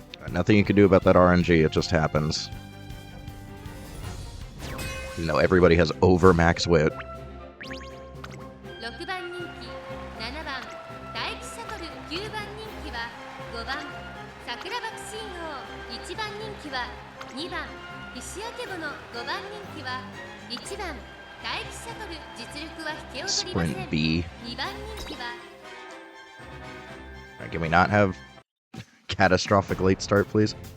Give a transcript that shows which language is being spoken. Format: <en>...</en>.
<en>Nothing you can do about that RNG, it just happens. You know, everybody has over max wit.</en> <ja>6番人気7番大気シャトル9番人気は5番桜爆心王1番人気は2番石焼けぼの5番人気は1番大気シャトル実力は引けを取りません</ja> <en>Sprint B.</en> <ja>2番人気は</ja> <en>Alright, can we not have catastrophic late start, please?</en>